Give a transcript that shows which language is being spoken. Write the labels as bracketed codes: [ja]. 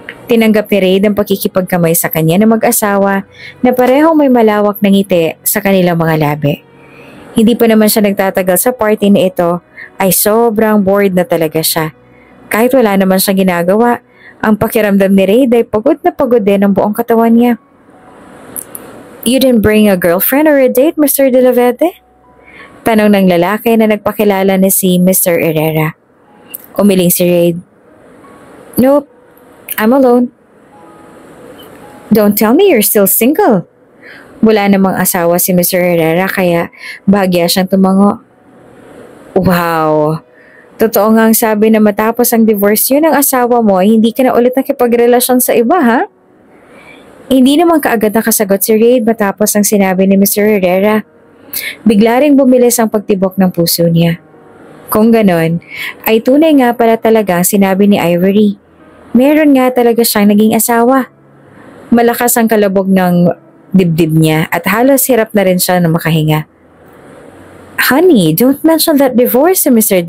[tl] Tinanggap ni Raid ang pakikipagkamay sa kanya ng mag-asawa na parehong may malawak na ngiti sa kanilang mga labi. Hindi pa naman siya nagtatagal sa party na ito ay sobrang bored na talaga siya. Kahit wala naman siyang ginagawa, ang pakiramdam ni Raid ay pagod na pagod din ang buong katawan niya. [en] You didn't bring a girlfriend or a date, Mr. De La Verde? [tl] Tanong ng lalaki na nagpakilala na si Mr. Herrera. Umiling si Raid. [en] Nope. I'm alone. Don't tell me you're still single. [tl] Wala namang asawa si Mr. Herrera kaya bahagya siyang tumango. Wow! Totoo nga ang sabi na matapos ang divorce yun ng asawa mo ay hindi ka na ulit nakipagrelasyon sa iba, ha? Hindi naman kaagad nakasagot si Raid matapos ang sinabi ni Mr. Herrera. Bigla ring bumilis ang pagtibok ng puso niya. Kung ganon, ay tunay nga pala talaga ang sinabi ni Ivory. Meron nga talaga siyang naging asawa. Malakas ang kalabog ng dibdib niya at halos hirap na rin siya na makahinga. [en] Honey, don't mention that divorce to Mr.